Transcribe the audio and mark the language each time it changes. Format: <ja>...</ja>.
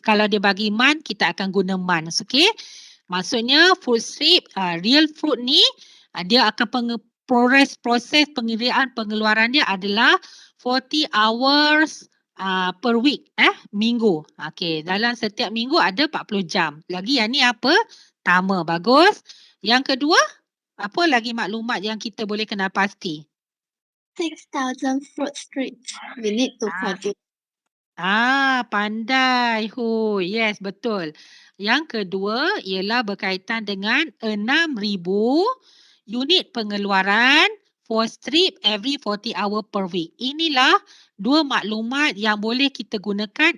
<ms>Kalau dia bagi month, kita akan guna months. Okay? Maksudnya fruit strip, real fruit ni, dia akan proses pengeluaran dia adalah</ms> <en>40 hours per week.</en> <ms>Minggu. Okay, dalam setiap minggu ada 40 jam. Lagi yang ni apa? Tama, bagus. Yang kedua, apa lagi maklumat yang kita boleh kenal pasti?</ms> <en>6,000 fruit strips we need to produce.</en> <ms>Pandai. Yes, betul. Yang kedua ialah berkaitan dengan 6,000 unit pengeluaran</ms> <en>for strip every 40 hour per week.</en> <ms>Inilah 2 maklumat yang boleh kita gunakan.</ms>